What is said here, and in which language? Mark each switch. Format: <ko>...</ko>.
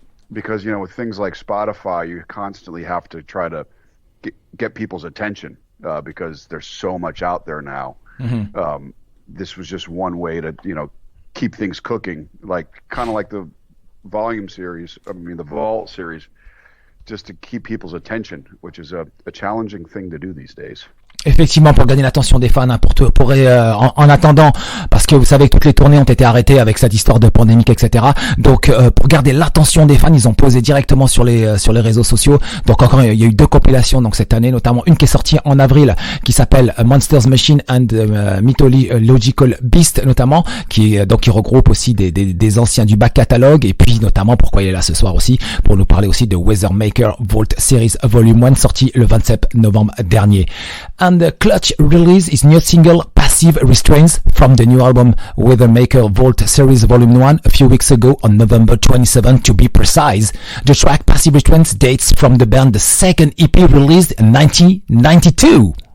<en>Because with things like Spotify, you constantly have to try to get people's attention because there's so much out there now. Mm-hmm. This was just one way to keep things cooking, kind of like the volume series. The Vault series, just to keep people's attention, which is a challenging thing to do these days.</en> <fr>Effectivement, pour gagner l'attention des fans, en attendant, parce que vous savez que toutes les tournées ont été arrêtées avec cette histoire de pandémique, etc. Donc, pour garder l'attention des fans, ils ont posé directement sur les réseaux sociaux. Donc, encore, il y a eu 2 compilations donc cette année, notamment une qui est sortie en avril, qui s'appelle Monsters Machine and Mythological Beast, notamment, qui regroupe aussi des anciens du back catalogue, et puis notamment pourquoi il est là ce soir aussi, pour nous parler aussi de WeatherMaker Vault Series Volume 1, sorti le 27 novembre dernier.</fr> <en>And the Clutch released his new single Passive Restraints from the new album WeatherMaker Vault Series Volume 1 a few weeks ago on November 27 to be precise. The track Passive Restraints dates from the band's second EP released in 1992.</en>